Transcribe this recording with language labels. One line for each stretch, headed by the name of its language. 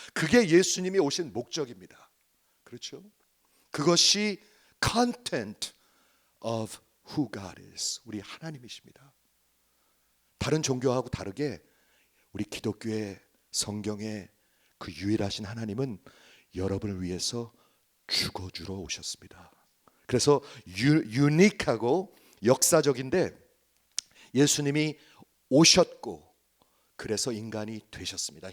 Korean: 그게 예수님이 오신 목적입니다. 그렇죠?
English: 그것이 content of who God is.
Korean: 우리 하나님이십니다. 다른 종교하고 다르게 우리 기독교의 성경의 그 유일하신 하나님은 여러분을 위해서 죽어주러 오셨습니다. 그래서 유니크하고 역사적인데 예수님이 오셨고 그래서 인간이 되셨습니다.